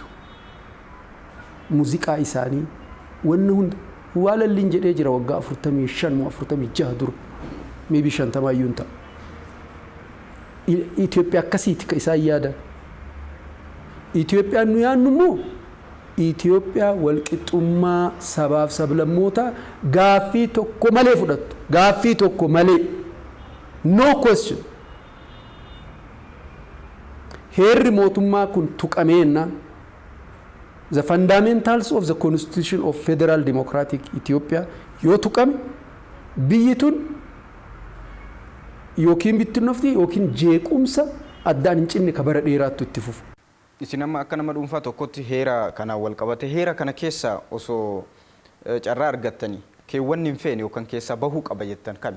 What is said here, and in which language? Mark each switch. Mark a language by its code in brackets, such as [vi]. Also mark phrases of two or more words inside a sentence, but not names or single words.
[om] Muuziqaa isaanii wanni hunda waalalliin jedhee jira waggaa 45 dura maybe 50 iyyuu ta'a. Itoophiyaa akkasiiti ka isaan yaadan. Itoophiyaan nu yaannu immoo Itoophiyaa walqixxummaa sabaaf sablammootaa gaaffii tokko malee fudhattu. Gaaffii tokko malee. [en] No question. [om] Heerri mootummaa kun tuqameenna. [en] The fundamentals of the Constitution of Federal Democratic Ethiopia [om] yoo tuqame biyyi tun yookiin bittinnofti yookiin jeequmsa addaan hin cinne ka bara dheeraattu itti fufu. Isin amma akka nama dhuunfaa tokkotti heera kanaan wal qabate heera kana keessa osoo carraa argattanii keewwanni hin feene yookaan keessa bahuu qaba jettan kami?